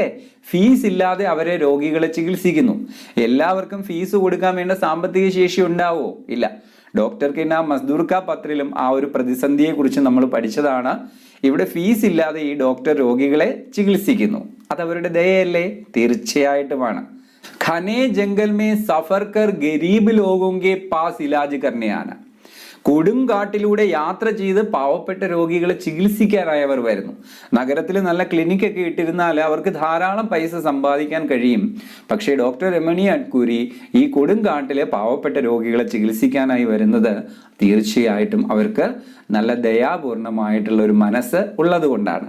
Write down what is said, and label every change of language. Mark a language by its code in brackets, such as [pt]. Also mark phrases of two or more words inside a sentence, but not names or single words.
[ml] ഫീസ് ഇല്ലാതെ അവരെ രോഗികളെ ചികിത്സിക്കുന്നു. എല്ലാവർക്കും ഫീസ് കൊടുക്കാൻ വേണ്ട സാമ്പത്തിക ശേഷി ഉണ്ടാവോ? ഇല്ല. ഡോക്ടർക്ക് നാ മസ്ദൂർ കാ പത്രിലും ആ ഒരു പ്രതിസന്ധിയെ കുറിച്ച് നമ്മൾ പഠിച്ചതാണ്. ഇവിടെ ഫീസ് ഇല്ലാതെ ഈ ഡോക്ടർ രോഗികളെ ചികിത്സിക്കുന്നു. അത് അവരുടെ ദയയല്ലേ? തീർച്ചയായിട്ടുമാണ്. [hi] घने जंगल में सफ़र कर गरीब लोगों के पास इलाज करने आना. [ml] കൊടുങ്കാട്ടിലൂടെ യാത്ര ചെയ്ത് പാവപ്പെട്ട രോഗികളെ ചികിത്സിക്കാനായി അവർ വരുന്നു. നഗരത്തിൽ നല്ല ക്ലിനിക്കൊക്കെ ഇട്ടിരുന്നാൽ അവർക്ക് ധാരാളം പൈസ സമ്പാദിക്കാൻ കഴിയും. പക്ഷേ ഡോക്ടർ രമണി അഡ്കുരി ഈ കൊടുങ്കാട്ടിലെ പാവപ്പെട്ട രോഗികളെ ചികിത്സിക്കാനായി വരുന്നത് തീർച്ചയായിട്ടും അവർക്ക് നല്ല ദയാപൂർണമായിട്ടുള്ള ഒരു മനസ്സ് ഉള്ളത് കൊണ്ടാണ്.